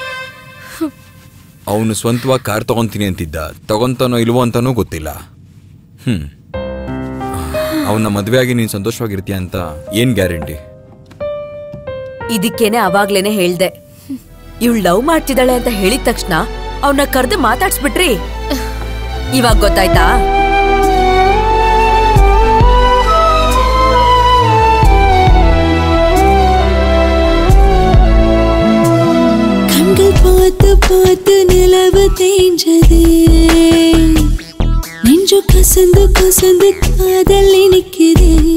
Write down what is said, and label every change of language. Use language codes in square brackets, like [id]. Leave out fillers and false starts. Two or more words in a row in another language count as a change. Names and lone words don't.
[kn] ಅವನು ಸ್ವಂತವಾಗಿ ಕಾರ್ ತಗೊಂತೀನಿ ಅಂತಿದ್ದ, ತಗೊಂತಾನೋ ಇಲ್ವೋ ಅಂತಾನೂ ಗೊತ್ತಿಲ್ಲ. ಅವನ ಮದುವೆ ಆಗಿ ನೀನು ಸಂತೋಷವಾಗಿರ್ತೀಯ ಅಂತ ಏನ್ ಗ್ಯಾರಂಟಿ? ಇದಕ್ಕೇನೆ ಅವಾಗ್ಲೇನೆ ಹೇಳ್ದೆ, ಇವಳು ಲವ್ ಮಾಡ್ತಿದ್ದಾಳೆ ಅಂತ ಹೇಳಿದ ತಕ್ಷಣ ಅವನ್ನ ಕರೆದು ಮಾತಾಡ್ಸ್ಬಿಟ್ರಿ. ಇವಾಗ ಗೊತ್ತಾಯ್ತಾ? [ta] கண்கள் பார்த்து பார்த்து நிலவு தேஞ்சதே, நெஞ்சு கசந்து கசந்து காதல் இனிக்குதே.